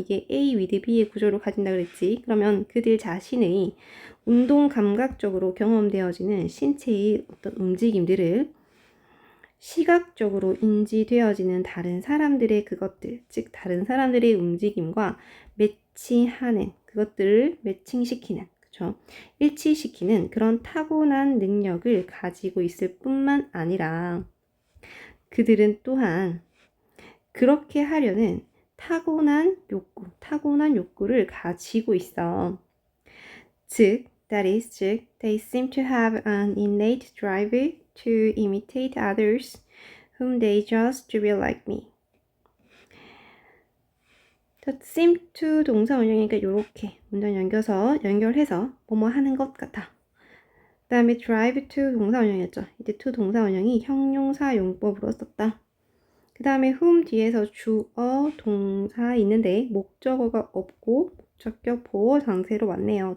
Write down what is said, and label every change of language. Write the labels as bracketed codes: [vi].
[ko] 이게 A with B의 구조를 가진다 그랬지. 그러면 그들 자신의 운동 감각적으로 경험되어지는 신체의 어떤 움직임들을 시각적으로 인지되어지는 다른 사람들의 그것들, 즉 다른 사람들의 움직임과 매치하는 그것들을 매칭시키는, 그렇죠? 일치시키는 그런 타고난 능력을 가지고 있을 뿐만 아니라 그들은 또한 그렇게 하려는 타고난 욕구를 가지고 있어. 즉, [en] they seem to have an innate drive to imitate others whom they judge to be like me. [ko] seem to 동사 원형이니까 이렇게 문장 연결해서 뭐뭐 하는 것 같아. 그 다음에 drive to 동사 원형이었죠. 이때 to 동사 원형이 형용사 용법으로 썼다. 그 다음에 whom 뒤에서 주어 동사 있는데 목적어가 없고 목적격 보호 상태로 왔네요.